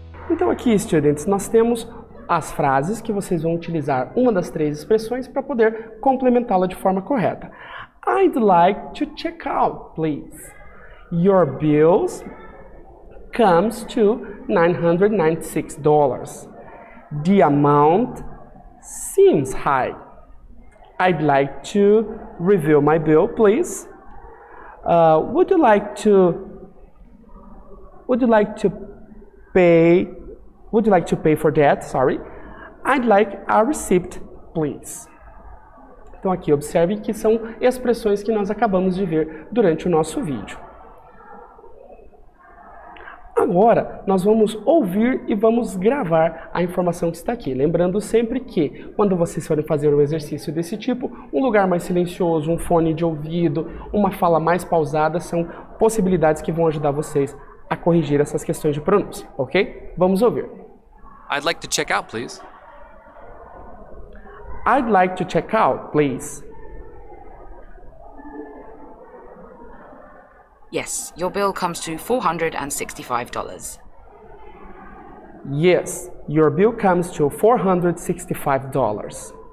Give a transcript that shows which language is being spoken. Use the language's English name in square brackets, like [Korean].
[Portuguese] Então aqui, students, nós temos as frases que vocês vão utilizar uma das 3 expressões para poder complementá-la de forma correta. [English] I'd like to check out, please. Your bills comes to $996. The amount seems high. I'd like to review my bill, please. Would you like to pay for that? Sorry. I'd like a receipt, please. [Portuguese] Então aqui observe que são expressões que nós acabamos de ver durante o nosso vídeo. Agora, nós vamos ouvir e vamos gravar a informação que está aqui. Lembrando sempre que, quando vocês forem fazer um exercício desse tipo, um lugar mais silencioso, um fone de ouvido, uma fala mais pausada, são possibilidades que vão ajudar vocês a corrigir essas questões de pronúncia, ok? Vamos ouvir. [English] I'd like to check out, please. I'd like to check out, please. Yes, your bill comes to $465. Yes, your bill comes to $465.